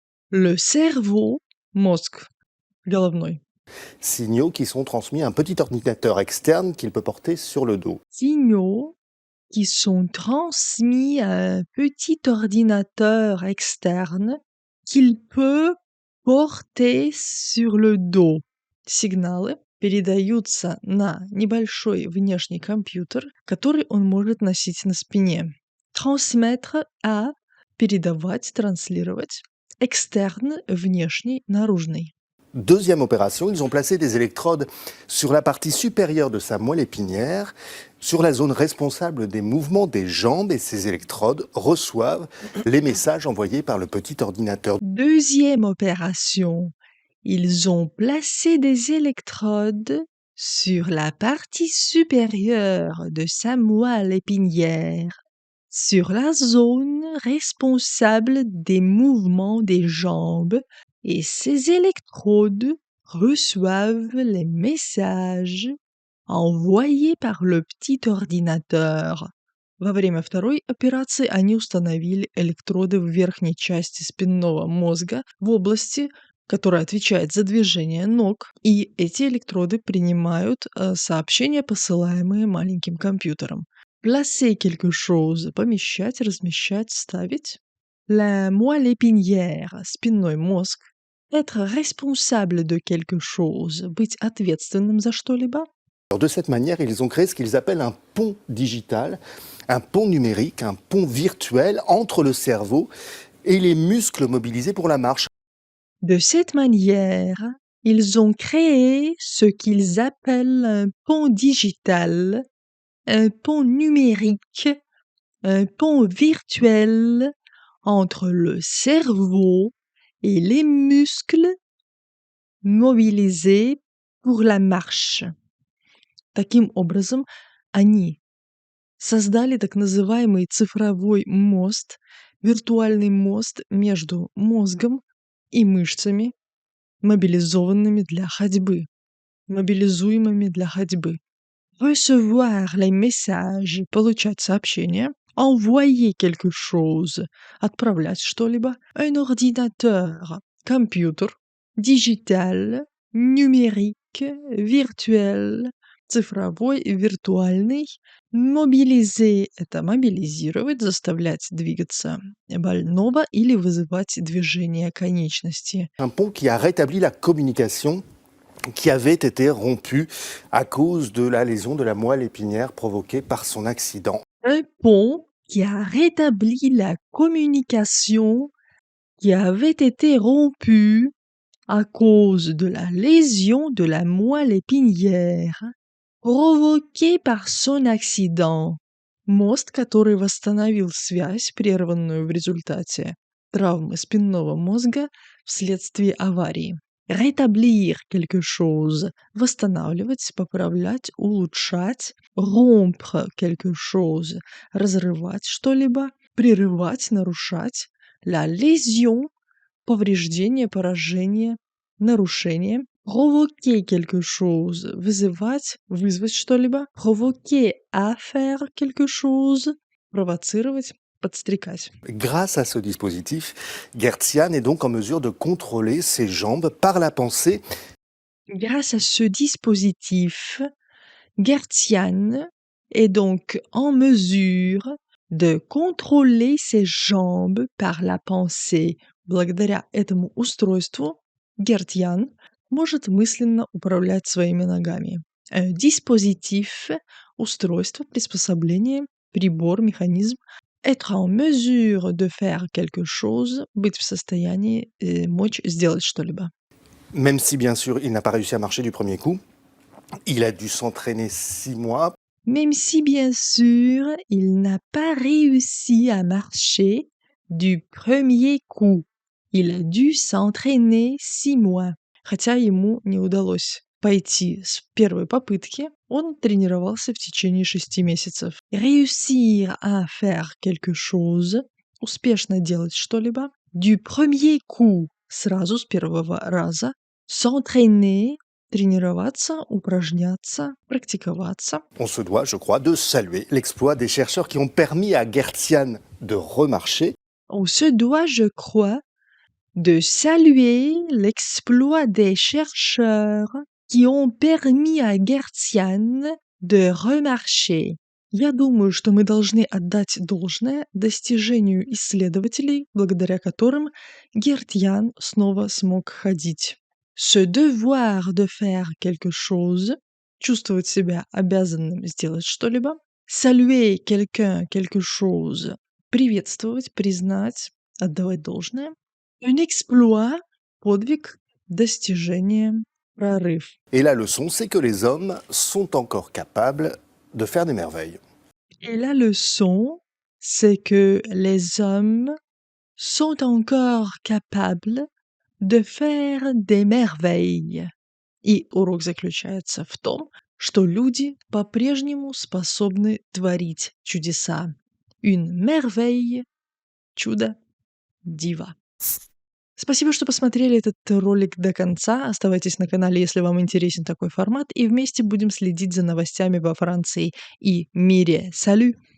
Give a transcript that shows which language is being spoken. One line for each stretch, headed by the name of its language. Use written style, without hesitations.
French: Le cerveau —
Russian: мозг, головной.
French: Signaux qui sont transmis à un petit ordinateur externe qu'il peut porter sur le dos. Signaux qui sont transmis à un petit ordinateur externe qu'il peut porter sur le dos.
Russian: Сигналы передаются на небольшой внешний компьютер, который он может носить на спине.
French: Transmettre à —
Russian: передавать, транслировать.
French: Externe
Russian: — внешний, наружный.
French: Deuxième opération, ils ont placé des électrodes sur la partie supérieure de sa moelle épinière, sur la zone responsable des mouvements des jambes, et ces électrodes reçoivent les messages envoyés par le petit ordinateur. Deuxième opération, ils ont placé des électrodes sur la partie supérieure de sa moelle épinière, sur la zone responsable des mouvements des jambes, et ces électrodes reçoivent les messages envoyés par le petit ordinateur.
Russian: Во время второй операции они установили электроды в верхней части спинного мозга в области, которая отвечает за движение ног, и эти электроды принимают сообщения, посылаемые маленьким компьютером.
French: Placer quelque chose —
Russian: помещать, размещать, ставить.
French: La moelle épinière —
Russian: спинной мозг.
French: Être responsable de quelque chose —
Russian: быть ответственным за что-либо.
French: Alors, de cette manière, ils ont créé ce qu'ils appellent un pont digital, un pont numérique, un pont virtuel entre le cerveau et les muscles mobilisés pour la marche. De cette manière, ils ont créé ce qu'ils appellent un pont digital, un pont numérique, un pont virtuel entre le cerveau et les muscles mobilisés pour la marche.
Russian: Таким образом, они создали так называемый цифровой мост, виртуальный мост между мозгом и мышцами, мобилизованными для ходьбы, мобилизуемыми для ходьбы.
French: Recevoir les messages
Russian: — получать сообщения,
French: envoyer quelque chose
Russian: — отправлять что-либо,
French: un ordinateur
Russian: — компьютер,
French: digital — numérique, virtuel
Russian: — цифровой, виртуальный,
French: mobiliser
Russian: — это мобилизировать, заставлять двигаться больного или вызывать движение конечности.
French: Un pont qui a rétabli la communication qui avait été rompue à cause de la lésion de la moelle épinière provoquée par son accident. Un pont qui a rétabli la communication qui avait été rompue à cause de la lésion de la moelle épinière provoquée par son accident.
Russian: Мост, который восстановил связь, прерванную в результате травмы спинного мозга вследствие аварии.
French: Rétablir quelque chose.
Russian: Восстанавливать, поправлять, улучшать.
French: Rompre quelque chose.
Russian: Разрывать что-либо. Прерывать, нарушать.
French: La lésion.
Russian: Повреждение, поражение, нарушение.
French: Provoquer quelque chose.
Russian: Вызывать, вызвать что-либо.
French: Provoquer à faire quelque chose.
Russian: Провоцировать, подстрекать.
French: Grâce à ce dispositif, Gertzian est donc en mesure de contrôler ses jambes par la pensée. Grâce à ce dispositif, Gertzian est donc en mesure de contrôler ses jambes par la pensée.
Russian: Благодаря этому устройству Гертьян может мысленно управлять своими ногами.
French: Dispositif
Russian: – устройство, приспособление, прибор, механизм.
French: Être en mesure de faire quelque chose,
Russian: быть в состоянии, мочь сделать что-либо.
French: Même si, bien sûr, il n'a pas réussi à marcher du premier coup, il a dû s'entraîner 6 mois. Même si, bien sûr, il n'a pas réussi à marcher du premier coup. Il a dû s'entraîner 6 mois.
Russian: Хотя ему не удалось пойти с первой попытки, он тренировался в течение 6 месяцев.
French: Réussir à faire quelque chose,
Russian: успешно делать что-либо.
French: Du premier coup,
Russian: сразу с первого раза.
French: S'entraîner,
Russian: тренироваться, упражняться, практиковаться.
French: On se doit, je crois, de saluer l'exploit des chercheurs qui ont permis à Gertzian de remarcher. On se doit, je crois, de saluer l'exploit des chercheurs qui ont permis à Гертьян de remarcher.
Russian: Я думаю, что мы должны отдать должное достижению исследователей, благодаря которым Гертьян снова смог ходить.
French: Se devoir de faire quelque chose,
Russian: чувствовать себя обязанным сделать что-либо.
French: Saluer quelqu'un, quelque chose,
Russian: приветствовать, признать, отдавать должное.
French: Un exploit,
Russian: подвиг, достижение, прорыв.
French: Et la leçon, c'est que les hommes sont encore capables de faire des merveilles. Et la leçon, c'est que les hommes sont encore capables de faire des merveilles.
Russian: И урок заключается в том, что люди по-прежнему способны творить чудеса.
French: Une merveille,
Russian: чудо, диво. Спасибо, что посмотрели этот ролик до конца. Оставайтесь на канале, если вам интересен такой формат, и вместе будем следить за новостями во Франции и мире. Салют!